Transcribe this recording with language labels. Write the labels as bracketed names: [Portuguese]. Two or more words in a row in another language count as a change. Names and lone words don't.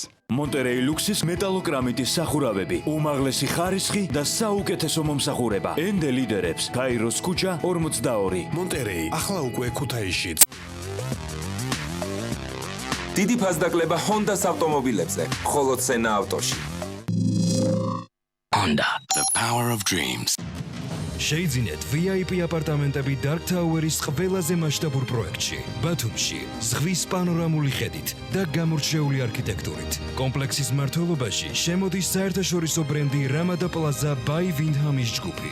[Georgian] მონტერეი ლუქსის მეტალოკრამიტის სახურავები, უმაღლესი ხარისხი და საუკეთესო მომსახურება. ენდე ლიდერებს, გაიროს ქუჩა 42. მონტერეი, ახლა უკვე ქუთაისში. დიდი ფასდაკლება Honda-s ავტომობილებზე, მხოლოდ სენა ავტოში. [English] Honda, the power of dreams. [Georgian] შეიძინეთ VIP აპარტამენტები Dark Tower-ის ყველაზე მასშტაბურ პროექტში, ბათუმში, ზღვის პანორამული ხედით და გამორჩეული არქიტექტურით. კომპლექსის მმართველობაში შემოდის საერთაშორისო ბრენდი Ramada Plaza by Windham-ის ჯგუფი.